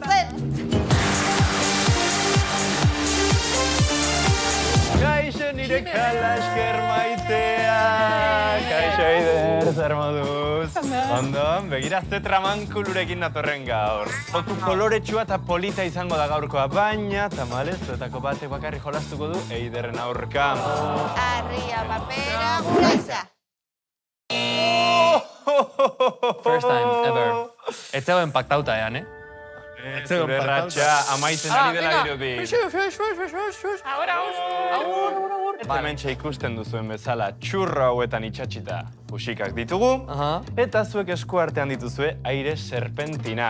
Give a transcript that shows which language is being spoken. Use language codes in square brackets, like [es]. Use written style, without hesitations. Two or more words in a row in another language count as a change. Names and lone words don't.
[eu] Kaixo nire kalasker maitea, kaixo Eider, zer moduz? Ondo, begira ze tramankulurekin natorren gaur. Fotu koloretsua eta polita izango da gaurkoa, baina tamalez, zuetako batek bakarri jolastuko du Eiderren aurka. Arria, papera, guraiza. [en] First time ever. [eu] Ez zegoen paktauta ean, Zure ratxa amaitzen ari dela dirudi. Eta hementxe ikusten duzuen bezala txurro hauetan itxatxita puxikak ditugu, eta zuek esku artean dituzue aire serpentinak.